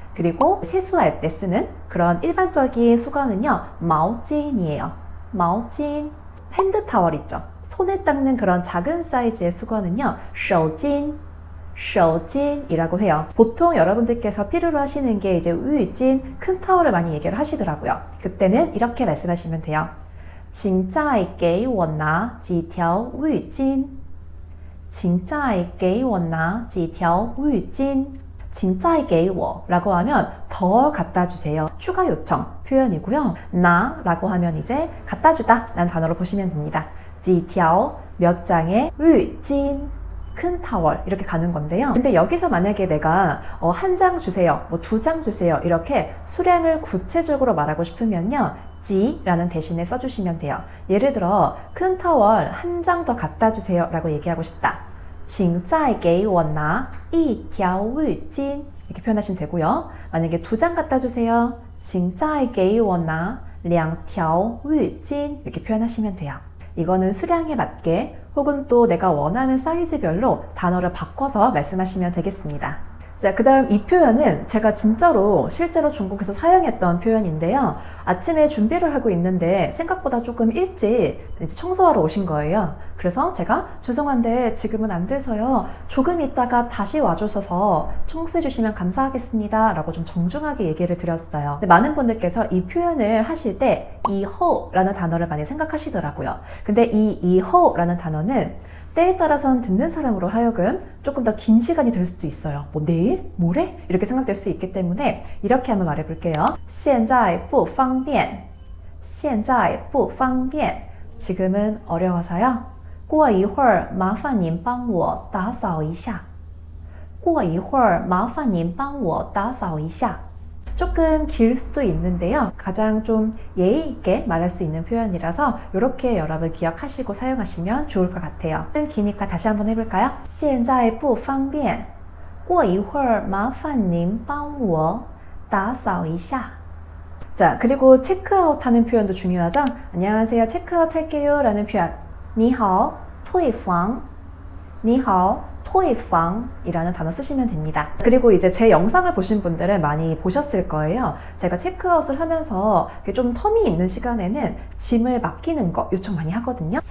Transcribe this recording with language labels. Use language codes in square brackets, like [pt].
[ko] 그리고 세수할 때 쓰는 그런 일반적인 수건은요, 마오진이에요. 마오진. 핸드 타월 있죠. 손에 닦는 그런 작은 사이즈의 수건은요, 셔진. 셔진이라고 해요. 보통 여러분들께서 필요로 하시는 게 이제 위진, 큰 타월을 많이 얘기를 하시더라고요. 그때는 이렇게 말씀하시면 돼요. [zh] 请再给我拿几条浴巾请再给我拿几条浴巾请再给我 [ko] 라고 하면 더 갖다 주세요. 추가 요청 표현이고요. 나 라고 하면 이제 갖다 주다 라는 단어로 보시면 됩니다. 几条 몇 장의 浴巾 큰 타월 이렇게 가는 건데요. 근데 여기서 만약에 내가 한 장 주세요, 뭐 2장 주세요 이렇게 수량을 구체적으로 말하고 싶으면요, 지라는 대신에 써주시면 돼요. 예를 들어 큰 타월 한 장 더 갖다 주세요 라고 얘기하고 싶다. [zh] 请再给我拿一条浴巾 [ko] 이렇게 표현하시면 되고요. 만약에 2장 갖다 주세요. [zh] 请再给我拿两条浴巾 [ko] 이렇게 표현하시면 돼요. 이거는 수량에 맞게 혹은 또 내가 원하는 사이즈별로 단어를 바꿔서 말씀하시면 되겠습니다. 자, 그 다음 이 표현은 제가 진짜로 실제로 중국에서 사용했던 표현인데요. 아침에 준비를 하고 있는데 생각보다 조금 일찍 이제 청소하러 오신 거예요. 그래서 제가 죄송한데 지금은 안 돼서요. 조금 있다가 다시 와주셔서 청소해 주시면 감사하겠습니다. 라고 좀 정중하게 얘기를 드렸어요. 근데 많은 분들께서 이 표현을 하실 때 이호라는 단어를 많이 생각하시더라고요. 근데 이 이호라는 단어는 때에 따라서는 듣는 사람으로 하여금 조금 더 긴 시간이 될 수도 있어요. 뭐 내일? 모레? 이렇게 생각될 수 있기 때문에 이렇게 한번 말해볼게요. [zh] 现在不方便现在不方便 [ko] 지금은 어려워서요. [zh] 过一会儿麻烦您帮我打扫一下过一会儿麻烦您帮我打扫一下 [ko] 조금 길 수도 있는데요. 가장 좀 예의 있게 말할 수 있는 표현이라서 이렇게 여러분 기억하시고 사용하시면 좋을 것 같아요. 기니까 다시 한번 해볼까요? [zh] 现在不方便过一会儿麻烦您帮我打扫一下 [ko] 자, 그리고 체크아웃 하는 표현도 중요하죠? 안녕하세요, 체크아웃 할게요 라는 표현 [zh] 你好退房你好退房 [ko] 이라는 단어 쓰시면 됩니다. 그리고 이제 제 영상을 보신 분들은 많이 보셨을 거예요. 제가 체크아웃을 하면서 좀 텀이 있는 시간에는 짐을 맡기는 거 요청 많이 하거든요.